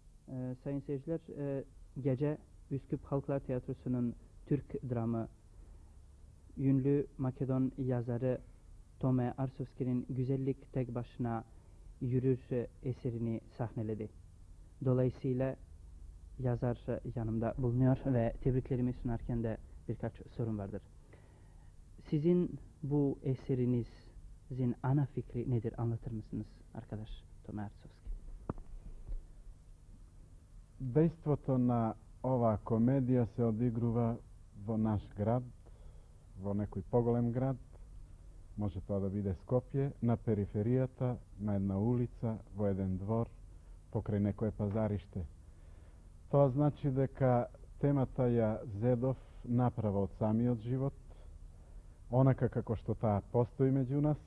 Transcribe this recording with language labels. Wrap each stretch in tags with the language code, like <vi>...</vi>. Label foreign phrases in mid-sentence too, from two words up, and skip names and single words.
<tr>Sayın seyirciler, gece Üsküp Halklar Tiyatrosu'nun Türk dramı, ünlü Makedon yazarı Tome Arsovski'nin Güzellik Tek Başına Yürür eserini sahneledi. Dolayısıyla yazar yanımda bulunuyor ve tebriklerimi sunarken de birkaç sorun vardır. Sizin bu eserinizin ana fikri nedir? Anlatır mısınız arkadaş Tome Arsovski?</tr> <mk>Дејството на ова комедија се одигрува во наш град, vo некој поголем grad, може тоа да биде Скопје, на периферијата, на една улица, во еден двор, покрај некое пазариште. Тоа значи дека темата ја зедов направо од самиот живот, онака како што таа постои меѓу нас.</mk>